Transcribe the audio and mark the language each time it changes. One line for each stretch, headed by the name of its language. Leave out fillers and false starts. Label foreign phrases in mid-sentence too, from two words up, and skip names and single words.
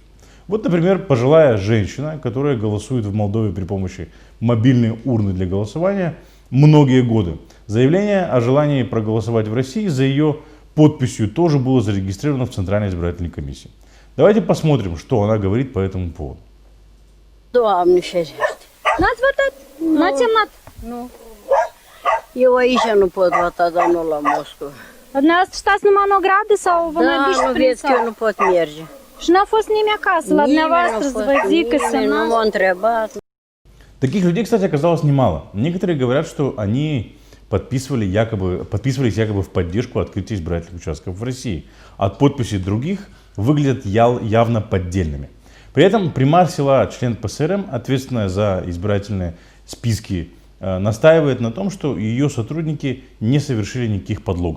Russian: Вот, например, пожилая женщина, которая голосует в Молдове при помощи мобильной урны для голосования многие годы. Заявление о желании проголосовать в России за ее подписью тоже было зарегистрировано в Центральной избирательной комиссии. Давайте посмотрим, что она говорит по этому поводу.
Romanian: Doamne ferește. N-ați votat? N-ați semnat? Nu. Eu aici nu pot vota, dar nu la Moscova. Dumneavoastră stați numai în ogradă sau vă mai Da, duceți nu prin vezi că eu sat? nu pot merge. Și n-a fost nimeni acasă la dumneavoastră să vă zică să Nimeni nu semnați? m-a întrebat.
Russian: Таких людей, кстати, оказалось немало. Некоторые говорят, что они подписывались якобы в поддержку открытия избирательных участков в России. От подписей других выглядят явно поддельными. При этом примар села, член ПСРМ, ответственная за избирательные списки, настаивает на том, что ее сотрудники не совершили никаких подлогов.